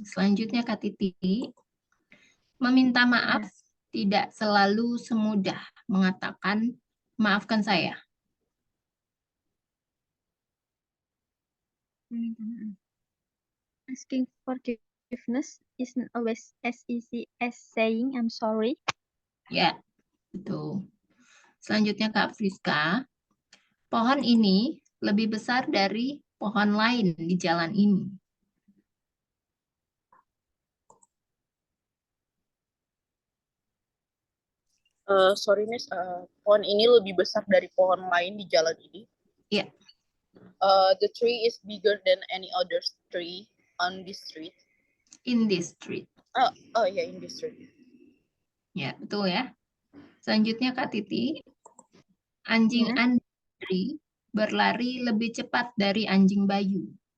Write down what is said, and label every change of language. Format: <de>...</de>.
<id>Selanjutnya Kak Titi, meminta maaf tidak selalu semudah mengatakan maafkan saya.</id> <en>Asking forgiveness isn't always as easy as saying I'm sorry.</en> <id>Ya, betul. Selanjutnya Kak Friska, pohon ini lebih besar dari pohon lain di jalan ini.</id> <en>Sorry Miss,</en> <id>pohon ini lebih besar dari pohon lain di jalan ini. Ya,</id> <en>The tree is bigger than any other tree on this street. in this street. Oh ya, in this street.</en> <id>Ya, betul ya. Selanjutnya Kak Titi, anjing Andri berlari lebih cepat dari anjing Bayu.</id>